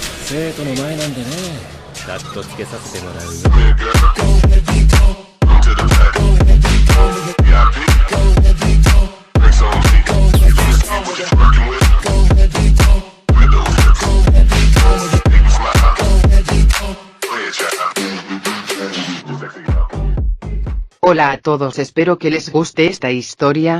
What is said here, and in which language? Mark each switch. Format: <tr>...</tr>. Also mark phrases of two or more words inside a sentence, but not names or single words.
<ja>生徒の前なんでね、カットつけさせてもらうよ。</ja> <es>Hola a todos, espero que les guste esta historia.</es>